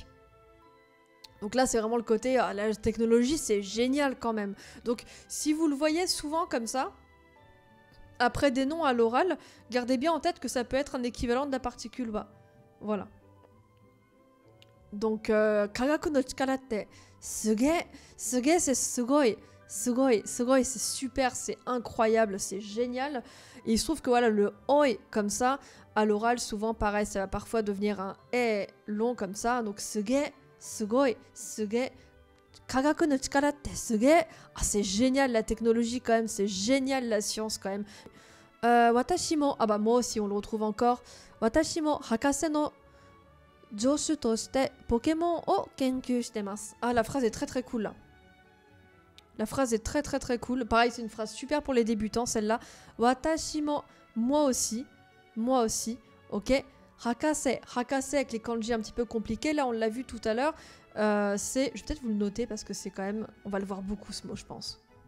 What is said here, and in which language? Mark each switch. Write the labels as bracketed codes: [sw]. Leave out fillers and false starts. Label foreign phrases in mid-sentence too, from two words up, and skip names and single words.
[fr] Donc là, c'est vraiment le côté, la technologie, c'est génial quand même. Donc, si vous le voyez souvent comme ça, après des noms à l'oral, gardez bien en tête que ça peut être un équivalent de la particule wa. Voilà. Donc, [ja] 科学の力ってすげー. [fr] Suge, c'est sugoi. Sugoi, c'est super, c'est incroyable, c'est génial. Et il se trouve que voilà, le oi, comme ça, à l'oral, souvent, pareil, ça va parfois devenir un e long comme ça. Donc, [ja] すげー。すごい、すげー, 科学の力ってすげー. [fr] Ah, c'est génial la technologie quand même, c'est génial la science quand même. [ja] 私も, [fr] ah bah moi aussi on le retrouve encore. [ja] 私も博士の助手としてポケモンを研究してます. [fr] Ah, la phrase est très très cool là. La phrase est très très très cool. Pareil, c'est une phrase super pour les débutants celle-là. [ja] 私も, [fr] moi aussi, ok. Hakase avec les kanji un petit peu compliqués, là on l'a vu tout à l'heure, je vais peut-être vous le noter parce que c'est quand même, on va le voir beaucoup ce mot je pense.